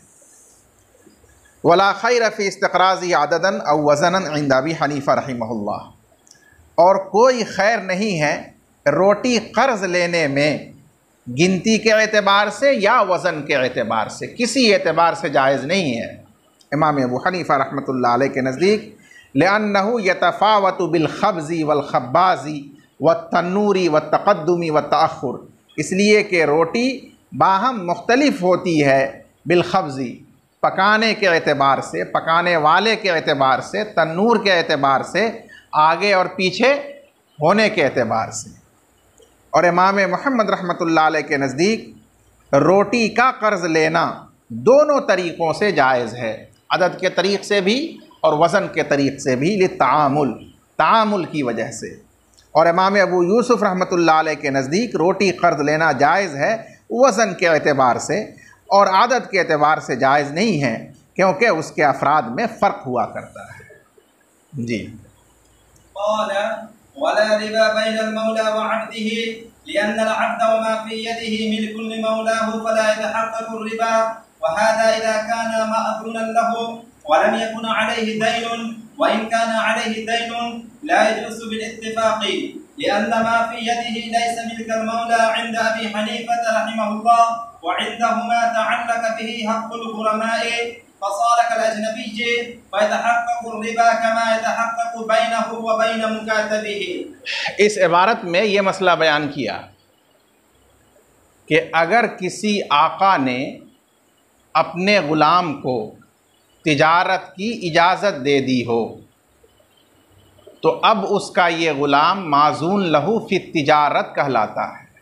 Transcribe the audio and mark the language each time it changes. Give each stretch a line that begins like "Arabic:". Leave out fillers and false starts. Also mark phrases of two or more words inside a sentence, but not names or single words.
Arabic: ولا خير في استقراض عددًا أو وزنًا عند أبي حنيفة رحمه الله.
Urdu: اور کوئی خیر نہیں ہے روٹی قرض لینے میں گنتی کے اعتبار سے یا وزن کے اعتبار سے، کسی اعتبار سے جائز نہیں ہے امام ابو حنیفہ رحمۃ اللہ علیہ کے نزدیک.
Arabic: لأنه يتفاوت بالخبز والخباز والتنور والتقدم والتأخر.
Urdu: اس لیے کہ روٹی باہم مختلف ہوتی ہے
Arabic: بالخبز,
Urdu: پکانے کے اعتبار سے، پکانے والے کے اعتبار سے، تنور کے اعتبار سے، آگے اور پیچھے ہونے کے اعتبار سے. اور امام محمد رحمۃ اللہ علیہ کے نزدیک روٹی کا قرض لینا دونوں طریقوں سے جائز ہے، عدد کے طریق سے بھی اور وزن کے طریق سے بھی، للتعامل، تعامل کی وجہ سے. اور امام ابو یوسف رحمۃ اللہ علیہ کے نزدیک روٹی قرض لینا جائز ہے وزن کے اعتبار سے، اور عادت کے اعتبار سے جائز نہیں ہے، کیونکہ اس کے افراد میں فرق ہوا کرتا ہے. جی.
Arabic: ولا ربا بين المولى وعبده لأن العبد وما في يده ملك لمولاه فلا يتحقق ربا وهذا إذا كان مأذونًا له ولم يكن عليه دين وإن كان عليه دين لا يجوز بالاتفاق لأن ما في يده ليس ملك المولى عند أبي حنيفة رحمه الله وعندهما تعلق به حق الغرماء فصار كالأجنبي فيتحقق الربا كما يتحقق بينه وبين مكاتبه.
Urdu: اس عبارت میں یہ مسئلہ بیان کیا کہ اگر کسی آقا نے اپنے غلام کو تجارت کی اجازت دے دی ہو تو اب اس کا یہ غلام
Arabic: مأذون له في تجارة
Urdu: کہلاتا ہے.